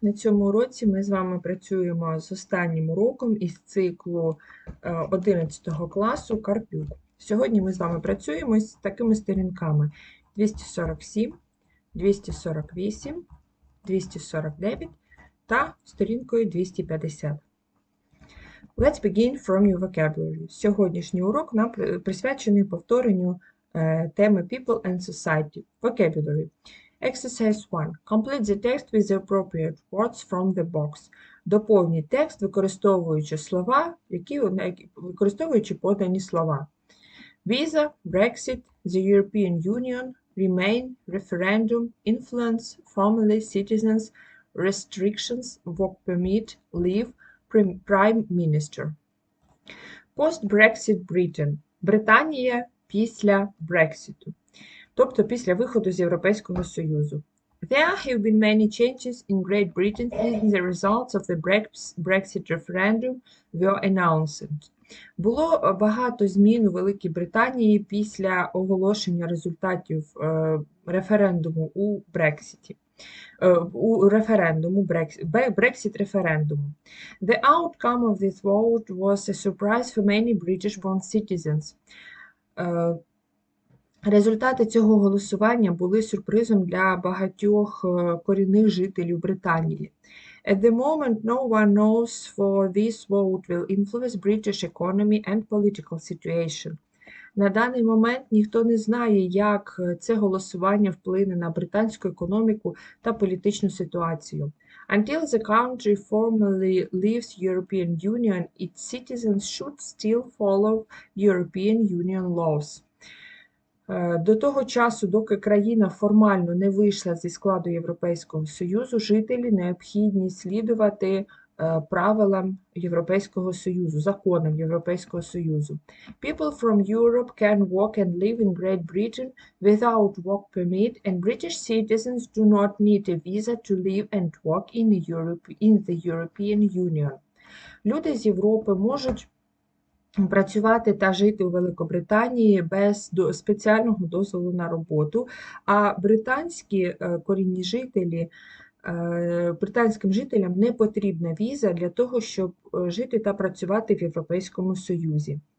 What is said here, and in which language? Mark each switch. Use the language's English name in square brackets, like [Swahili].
[Ukrainian] На цьому уроці ми з вами працюємо з останнім уроком із циклу 11 класу Карпюк. Сьогодні ми з вами працюємо з такими сторінками 247, 248, 249 та сторінкою 250. [English] Let's begin from your vocabulary. [Ukrainian] Сьогоднішній урок нам присвячений повторенню теми [English] People and Society. Vocabulary. Exercise 1. Complete the text with the appropriate words from the box. [Ukrainian] Доповніть текст, використовуючи подані слова. [English] Visa, Brexit, the European Union, Remain, Referendum, Influence, Family, Citizens, Restrictions, Work Permit, Leave, Prime Minister. Post-Brexit Britain. [Ukrainian] Британія після Брекситу. Тобто після виходу з Європейського Союзу. [English] There have been many changes in Great Britain since the results of the Brexit referendum were announced. [Ukrainian] Було багато змін у Великій Британії після оголошення результатів референдуму у Брекситі. Brexit-референдуму. [English] The outcome of this vote was a surprise for many British-born citizens. [Ukrainian] Результати цього голосування були сюрпризом для багатьох корінних жителів Британії. [English] At the moment, no one knows for this vote will influence British economy and political situation. [Ukrainian] На даний момент ніхто не знає, як це голосування вплине на британську економіку та політичну ситуацію. [English] Until the country formally leaves European Union, its citizens should still follow European Union laws. [Ukrainian] До того часу, доки країна формально не вийшла зі складу Європейського Союзу, жителі необхідні слідувати правилам Європейського Союзу, законам Європейського Союзу. [English] People from Europe can work and live in Great Britain without work permit, and British citizens do not need a visa to live and work in the European Union. [Ukrainian] Люди з Європи можуть працювати та жити у Великобританії без спеціального дозволу на роботу, а британські корінні жителі, британським жителям не потрібна віза для того, щоб жити та працювати в Європейському Союзі.